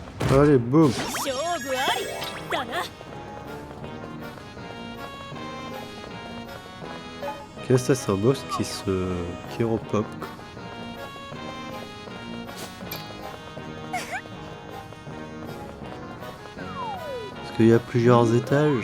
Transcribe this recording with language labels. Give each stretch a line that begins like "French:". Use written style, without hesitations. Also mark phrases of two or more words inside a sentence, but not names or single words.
French: Allez, boum.
Japanese: 勝負ありだな。
French: Qu'est-ce que c'est un boss qui repop. Est-ce qu'il y a plusieurs étages?